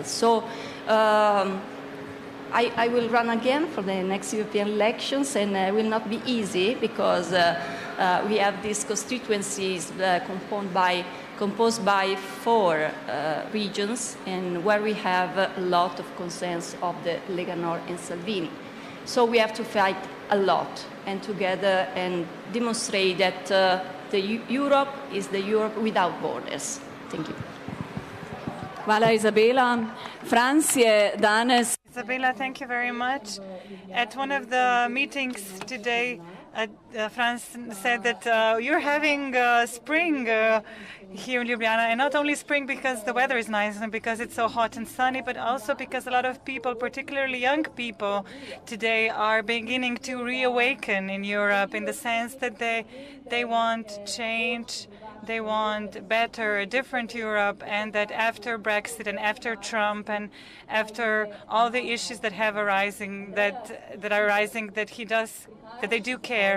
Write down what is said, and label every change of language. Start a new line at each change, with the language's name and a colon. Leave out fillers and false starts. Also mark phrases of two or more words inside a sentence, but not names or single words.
English: So I will run again for the next European elections, and it will not be easy because we have these constituencies composed by 4 regions, and where we have a lot of concerns of the Lega Nord and Salvini. So we have to fight a lot and together and demonstrate that the Europe is the Europe without borders. Thank you.
Slovenian: Hvala, Izabela. Franz je danes.
English: Isabella, thank you very much. At one of the meetings today, Franz said that you're having spring here in Ljubljana, and not only spring because the weather is nice and because it's so hot and sunny, but also because a lot of people, particularly young people today, are beginning to reawaken in Europe in the sense that they want change, they want better, a different Europe, and that after Brexit and after Trump and after all the issues that have arising, that they do care.